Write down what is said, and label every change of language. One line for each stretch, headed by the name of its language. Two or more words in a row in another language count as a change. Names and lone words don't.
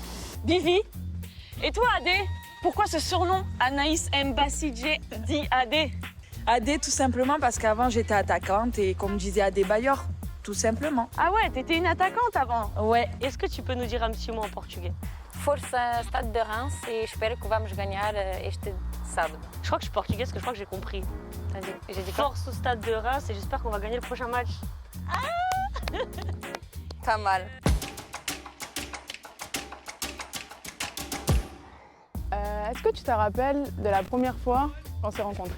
French: Vivi, et toi Adé? Pourquoi ce surnom Anaïs Mbassidje dit Adé? Adé tout simplement parce qu'avant j'étais attaquante et comme disait Adé Bayor, tout simplement. Ah ouais, t'étais une attaquante avant? Ouais. Est-ce que tu peux nous dire un petit mot en portugais?
Portuguese: Força
French: Stade de Reims
Portuguese: et espero que vamos ganhar este sábado.
French: Je crois que je suis portugaise, parce que je crois que j'ai compris. Vas-y, j'ai dit quoi? Force au Stade de Reims et j'espère qu'on va gagner le prochain match. Pas mal. Est-ce que tu te rappelles de la première fois qu'on s'est rencontrés?